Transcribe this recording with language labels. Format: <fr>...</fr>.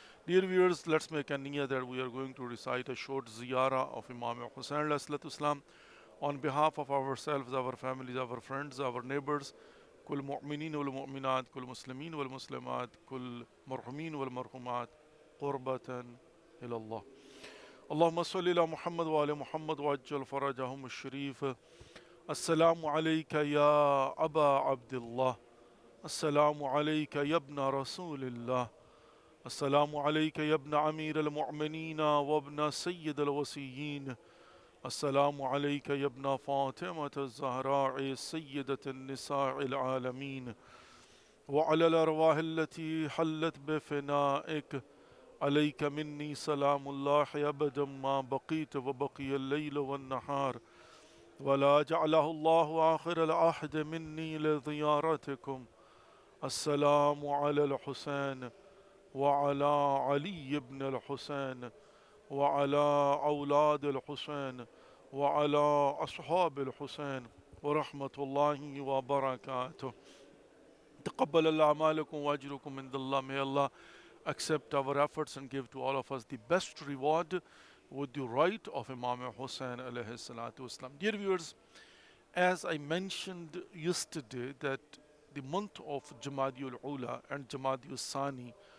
<en>Dear viewers, let's make a niyyah that we are going to recite a short ziyarah of Imam Hussain alayhi salatu wasalam on behalf of ourselves, our families, our friends, our neighbors,</en> <ar>كل مؤمنين والمؤمنات كل مسلمين والمسلمات كل مرحومين والمرحومات قربة إلى الله. اللهم صل على محمد وآل محمد وعجل فرجهم الشريف. السلام عليك يا أبا عبد الله. السلام عليك يا ابن رسول الله. السلام عليك يا ابن أمير المؤمنين وابن سيد الوصيين. السلام عليك يا ابن فاطمة الزهراء سيدة النساء العالمين وعلى الأرواح التي حلت بفنائك. عليك مني سلام الله أبدا ما بقيت وبقي الليل والنهار ولا جعله الله آخر العهد مني لزيارتكم. السلام على الحسين وعلى علي بن الحسين وعلى أولاد الحسين وعلى أصحاب الحسين ورحمة الله وبركاته. تقبل الله أعمالكم وأجركم عند الله.</ar> <en>May Allah accept our efforts and give to all of us the best reward with the right of Imam Hussain alayhi salatu wasalam. Dear viewers, as I mentioned yesterday that the month of Jamadiul Ula and Jamadiul Sani</en>